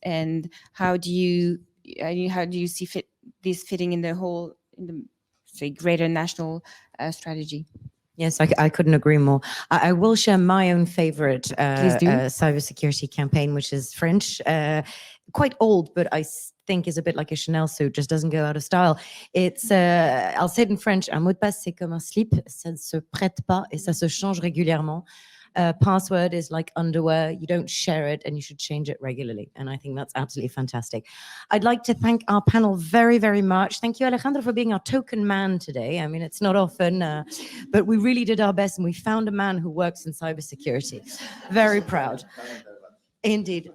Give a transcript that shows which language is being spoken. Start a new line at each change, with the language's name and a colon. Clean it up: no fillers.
English: And how do you see this fitting in the say greater national strategy? Yes, I couldn't agree more. I will share my own favorite cybersecurity campaign, which is French, quite old, but I think is a bit like a Chanel suit, just doesn't go out of style. It's, I'll say it in French,
French: un mot de passe, c'est comme un slip, ça ne se prête pas et ça se change régulièrement.
English: Password is like underwear. You don't share it and you should change it regularly. And I think that's absolutely fantastic. I'd like to thank our panel very, very much. Thank you, Alejandro, for being our token man today. I mean, it's not often, but we really did our best and we found a man who works in cybersecurity. Very proud. Indeed.